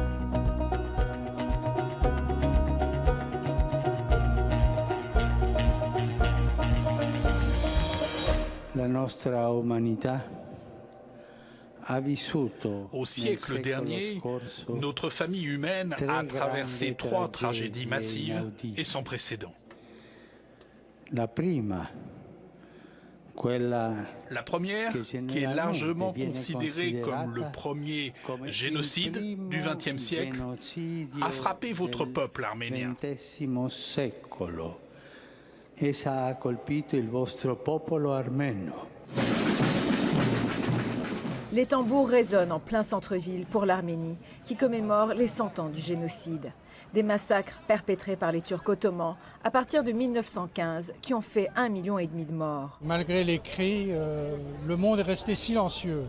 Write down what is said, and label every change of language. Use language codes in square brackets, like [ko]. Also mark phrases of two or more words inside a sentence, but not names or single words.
[fr] Au siècle dernier, notre famille humaine a traversé trois tragédies massives et sans précédent. La première, qui est largement considérée comme le premier génocide du XXe siècle, a frappé votre peuple arménien. [it] Essa ha colpito il vostro popolo armeno. [fr] Les tambours résonnent en plein centre-ville pour l'Arménie, qui commémore les 100 ans du génocide. Des massacres perpétrés par les Turcs ottomans à partir de 1915 qui ont fait 1,5 million de morts. Malgré les cris, le monde est resté silencieux.